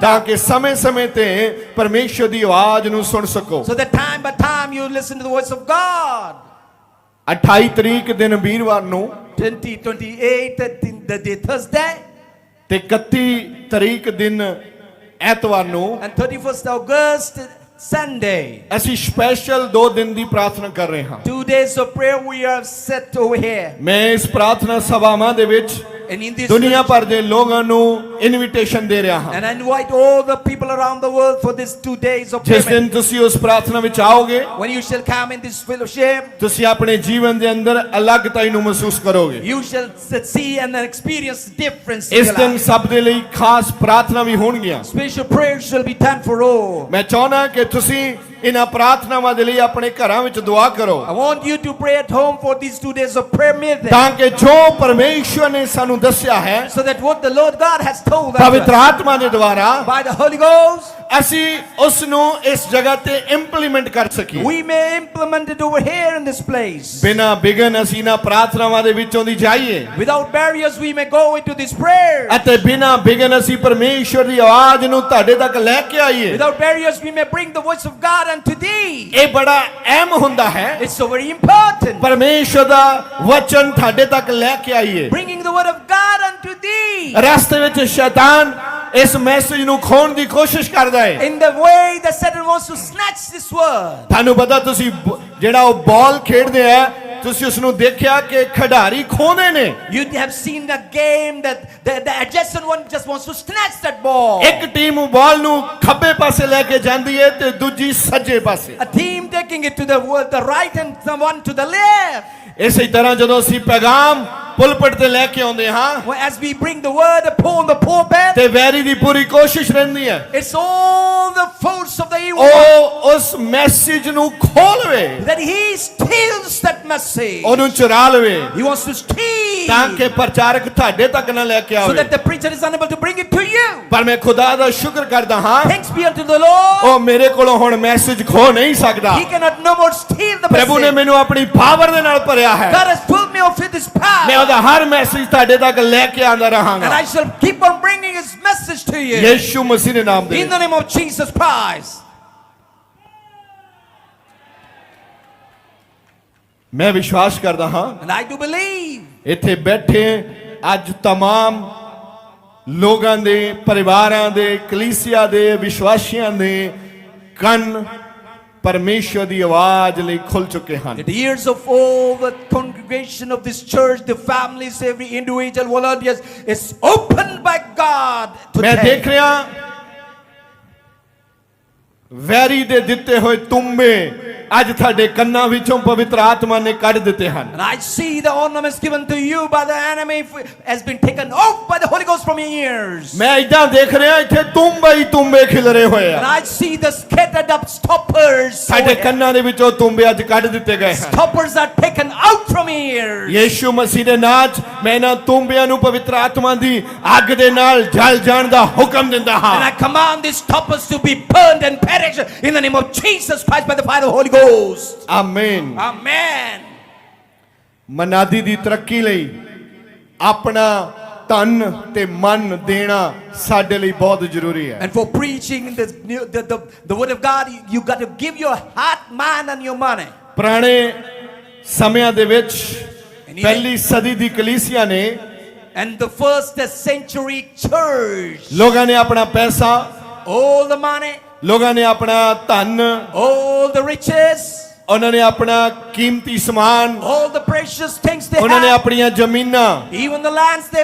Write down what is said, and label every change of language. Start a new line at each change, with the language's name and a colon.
Punjabi: ਤਾਂ ਕਿ ਸਮੇਂ-ਸਮੇਂ ਤੇ ਪਰਮੇਸ਼ਰ ਦੀ ਆਵਾਜ਼ ਨੂੰ ਸੁਣ ਸਕੋ
English: So that time by time you listen to the voice of God.
Punjabi: 28 ਤਰੀਕ ਦਿਨ ਵੀਰਵਾਰ ਨੂੰ
English: 2028, the day Thursday.
Punjabi: ਤੇ 31 ਤਰੀਕ ਦਿਨ ਐਤਵਾਰ ਨੂੰ
English: and 31st August, Sunday.
Punjabi: ਅਸੀਂ ਸਪੈਸ਼ਲ 2 ਦਿਨ ਦੀ ਪ੍ਰਾਰਥਨਾ ਕਰ ਰਹੇ ਹਾਂ
English: 2 days of prayer we have set over here.
Punjabi: ਮੈਂ ਇਸ ਪ੍ਰਾਰਥਨਾ ਸਭਾਵਾਂ ਦੇ ਵਿੱਚ
English: And in this
Punjabi: ਦੁਨੀਆ ਭਰ ਦੇ ਲੋਕਾਂ ਨੂੰ ਇਨਵੀਟੇਸ਼ਨ ਦੇ ਰਿਹਾ ਹਾਂ
English: and I invite all the people around the world for this 2 days of
Punjabi: ਜਿਸ
English: prayer.
Punjabi: ਦਿਨ ਤੁਸੀਂ ਉਸ ਪ੍ਰਾਰਥਨਾ ਵਿੱਚ ਆਓਗੇ
English: When you shall come in this fellowship,
Punjabi: ਤੁਸੀਂ ਆਪਣੇ ਜੀਵਨ ਦੇ ਅੰਦਰ ਅਲੱਗਤਾਈ ਨੂੰ ਮਹਿਸੂਸ ਕਰੋਗੇ
English: you shall see and experience difference.
Punjabi: ਇਸ ਦਿਨ ਸਭ ਦੇ ਲਈ ਖਾਸ ਪ੍ਰਾਰਥਨਾ ਵੀ ਹੋਣਗੀਆਂ
English: Special prayers shall be done for all.
Punjabi: ਮੈਂ ਚਾਹੁੰਦਾ ਕਿ ਤੁਸੀਂ ਇਹਨਾਂ ਪ੍ਰਾਰਥਨਾਵਾਂ ਦੇ ਲਈ ਆਪਣੇ ਘਰਾਂ ਵਿੱਚ ਦੁਆ ਕਰੋ
English: I want you to pray at home for these 2 days of prayer meeting,
Punjabi: ਤਾਂ ਕਿ ਜੋ ਪਰਮੇਸ਼ਵਰ ਨੇ ਸਾਨੂੰ ਦੱਸਿਆ ਹੈ
English: so that what the Lord God has told us
Punjabi: ਪਵਿੱਤਰ ਆਤਮਾ ਦੇ ਦੁਆਰਾ
English: by the Holy Ghost,
Punjabi: ਅਸੀਂ ਉਸ ਨੂੰ ਇਸ ਜਗ੍ਹਾ ਤੇ ਇੰਪਲੀਮੈਂਟ ਕਰ ਸਕੀਏ
English: we may implement it over here in this place.
Punjabi: ਬਿਨਾਂ ਬਿਘਨ ਅਸੀਂ ਇਹਨਾਂ ਪ੍ਰਾਰਥਨਾਵਾਂ ਦੇ ਵਿੱਚੋਂ ਦੀ ਜਾਈਏ
English: Without barriers we may go into this prayer.
Punjabi: ਅਤੇ ਬਿਨਾਂ ਬਿਘਨ ਅਸੀਂ ਪਰਮੇਸ਼ਵਰ ਦੀ ਆਵਾਜ਼ ਨੂੰ ਤੁਹਾਡੇ ਤੱਕ ਲੈ ਕੇ ਆਈਏ
English: Without barriers we may bring the voice of God unto thee.
Punjabi: ਇਹ ਬੜਾ ਅਹਿਮ ਹੁੰਦਾ ਹੈ
English: It's so very important.
Punjabi: ਪਰਮੇਸ਼ਵਰ ਦਾ ਵਚਨ ਤੁਹਾਡੇ ਤੱਕ ਲੈ ਕੇ ਆਈਏ
English: Bringing the word of God unto thee.
Punjabi: ਰਸਤੇ ਵਿੱਚ ਸ਼ੈਤਾਨ ਇਸ ਮੈਸੇਜ ਨੂੰ ਖੋਣ ਦੀ ਕੋਸ਼ਿਸ਼ ਕਰਦਾ ਹੈ
English: In the way that Satan wants to snatch this word.
Punjabi: ਤੁਹਾਨੂੰ ਪਤਾ ਤੁਸੀਂ ਜਿਹੜਾ ਉਹ ਬਾਲ ਖੇਡਦੇ ਆ ਤੁਸੀਂ ਉਸ ਨੂੰ ਦੇਖਿਆ ਕਿ ਖਿਡਾਰੀ ਖੋਹਦੇ ਨੇ
English: You have seen the game that the adjacent one just wants to snatch that ball.
Punjabi: ਇੱਕ ਟੀਮ ਬਾਲ ਨੂੰ ਖੱਬੇ ਪਾਸੇ ਲੈ ਕੇ ਜਾਂਦੀ ਹੈ ਤੇ ਦੂਜੀ ਸੱਜੇ ਪਾਸੇ
English: A team taking it to the right and someone to the left.
Punjabi: ਇਸੇ ਤਰ੍ਹਾਂ ਜਦੋਂ ਅਸੀਂ ਪੈਗਾਮ ਪੁਲਪਟ ਤੇ ਲੈ ਕੇ ਆਉਂਦੇ ਹਾਂ
English: Well, as we bring the word upon the pulpit,
Punjabi: ਤੇ ਵੈਰੀ ਦੀ ਪੂਰੀ ਕੋਸ਼ਿਸ਼ ਰਹਿੰਦੀ ਹੈ
English: it's all the force of the evil one
Punjabi: ਉਹ ਉਸ ਮੈਸੇਜ ਨੂੰ ਖੋਹ ਲਵੇ
English: that he steals that message.
Punjabi: ਉਹਨੂੰ ਚੁਰਾ ਲਵੇ
English: He wants to steal
Punjabi: ਤਾਂ ਕਿ ਪ੍ਰਚਾਰਕ ਤੁਹਾਡੇ ਤੱਕ ਨਾ ਲੈ ਕੇ
English: so
Punjabi: ਆਵੇ
English: that the preacher is unable to bring it to you.
Punjabi: ਪਰ ਮੈਂ ਖੁਦਾ ਦਾ ਸ਼ੁਕਰ ਕਰਦਾ ਹਾਂ
English: Thanks be unto the Lord.
Punjabi: ਉਹ ਮੇਰੇ ਕੋਲੋਂ ਹੁਣ ਮੈਸੇਜ ਖੋ ਨਹੀਂ ਸਕਦਾ
English: He cannot no more steal the
Punjabi: ਪ੍ਰਭੂ ਨੇ
English: message.
Punjabi: ਮੈਨੂੰ ਆਪਣੀ ਪਾਵਰ ਦੇ ਨਾਲ ਭਰਿਆ ਹੈ
English: God has filled me with His
Punjabi: ਮੈਂ
English: power,
Punjabi: ਉਹਦਾ ਹਰ ਮੈਸੇਜ ਤੁਹਾਡੇ ਤੱਕ ਲੈ ਕੇ ਆਂਦਾ
English: and
Punjabi: ਰਹਾਂਗਾ
English: I shall keep on bringing His message to you
Punjabi: ਯਿਸੂ ਮਸੀਹ ਦੇ ਨਾਮ ਦੇ
English: in the name of Jesus Christ.
Punjabi: ਮੈਂ ਵਿਸ਼ਵਾਸ ਕਰਦਾ ਹਾਂ
English: And I do believe
Punjabi: ਇੱਥੇ ਬੈਠੇ ਅੱਜ तमाम ਲੋਕਾਂ ਦੇ ਪਰਿਵਾਰਾਂ ਦੇ ਕਲੀਸਿਆ ਦੇ ਵਿਸ਼ਵਾਸੀਆਂ ਦੇ ਕੰਨ ਪਰਮੇਸ਼ਵਰ ਦੀ ਆਵਾਜ਼ ਲਈ ਖੁੱਲ ਚੁੱਕੇ ਹਨ
English: that the ears of all the congregation of this church, the families, every individual volunteers is opened by God
Punjabi: ਮੈਂ
English: today.
Punjabi: ਦੇਖ ਰਿਹਾ ਵੈਰੀ ਦੇ ਦਿੱਤੇ ਹੋਏ ਤੁੰਬੇ ਅੱਜ ਤੁਹਾਡੇ ਕੰਨਾਂ ਵਿੱਚੋਂ ਪਵਿੱਤਰ ਆਤਮਾ ਨੇ ਕੱਢ ਦਿੱਤੇ ਹਨ
English: And I see the ornaments given to you by the enemy has been taken off by the Holy Ghost from your ears.
Punjabi: ਮੈਂ ਇਦਾਂ ਦੇਖ ਰਿਹਾ ਇੱਥੇ ਤੁੰਬੇ ਹੀ ਤੁੰਬੇ ਖਿਲਰੇ ਹੋਏ
English: And
Punjabi: ਆ
English: I see the scattered up stoppers.
Punjabi: ਸਾਡੇ ਕੰਨਾਂ ਦੇ ਵਿੱਚੋਂ ਤੁੰਬੇ ਅੱਜ ਕੱਢ ਦਿੱਤੇ ਗਏ ਹਨ
English: Stoppers are taken out from your ears.
Punjabi: ਯਿਸੂ ਮਸੀਹ ਦੇ ਨਾਮ 'ਚ ਮੈਂ ਇਹਨਾਂ ਤੁੰਬਿਆਂ ਨੂੰ ਪਵਿੱਤਰ ਆਤਮਾ ਦੀ ਅੱਗ ਦੇ ਨਾਲ ਜਲ ਜਾਣ ਦਾ ਹੁਕਮ ਦਿੰਦਾ
English: And I
Punjabi: ਹਾਂ
English: command these stoppers to be burned and perish in the name of Jesus Christ by the fire of the Holy Ghost.
Punjabi: ਆਮੀਨ
English: Amen.
Punjabi: ਮਨਾਦੀ ਦੀ ਤਰੱਕੀ ਲਈ ਆਪਣਾ ਤਨ ਤੇ ਮਨ ਦੇਣਾ ਸਾਡੇ ਲਈ ਬਹੁਤ ਜ਼ਰੂਰੀ ਹੈ
English: And for preaching the word of God, you got to give your heart, mind, and your money.
Punjabi: ਪੁਰਾਣੇ ਸਮਿਆਂ ਦੇ ਵਿੱਚ ਪਹਿਲੀ ਸਦੀ ਦੀ ਕਲੀਸਿਆ ਨੇ
English: And the first century church,
Punjabi: ਲੋਕਾਂ ਨੇ ਆਪਣਾ ਪੈਸਾ
English: all the money,
Punjabi: ਲੋਕਾਂ ਨੇ ਆਪਣਾ ਧਨ
English: all the riches,
Punjabi: ਉਹਨਾਂ ਨੇ ਆਪਣਾ ਕੀਮਤੀ ਸਮਾਨ
English: all the precious things they
Punjabi: ਉਹਨਾਂ ਨੇ
English: had,
Punjabi: ਆਪਣੀਆਂ ਜ਼ਮੀਨਾਂ
English: even the lands they possessed,